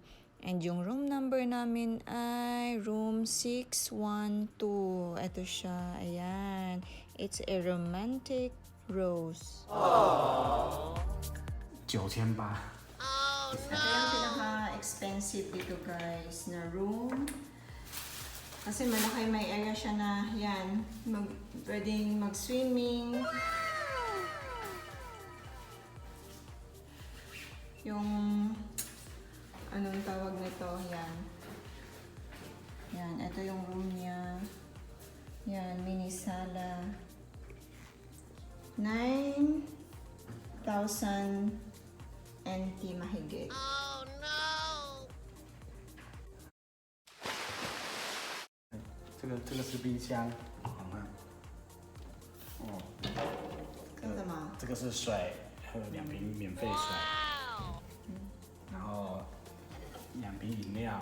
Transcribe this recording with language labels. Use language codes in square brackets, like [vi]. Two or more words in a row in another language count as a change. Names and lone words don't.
[tl] And yung [en] room number [tl] namin ay room 612. Ito siya, ayan. [en] It's a romantic rose. 9800。 [tl] Ito yung pinaka-expensive dito guys na room. Kasi malaki, may area siya na yan, pwedeng mag-swimming. Yung, anong tawag nito, yan. Yan, ito yung room niya. Yan, mini sala. 9,000 NT mahigit. [zh] 这个是冰箱，好看。哦，这什么？这个是水，喝2瓶免费水，然后2瓶饮料，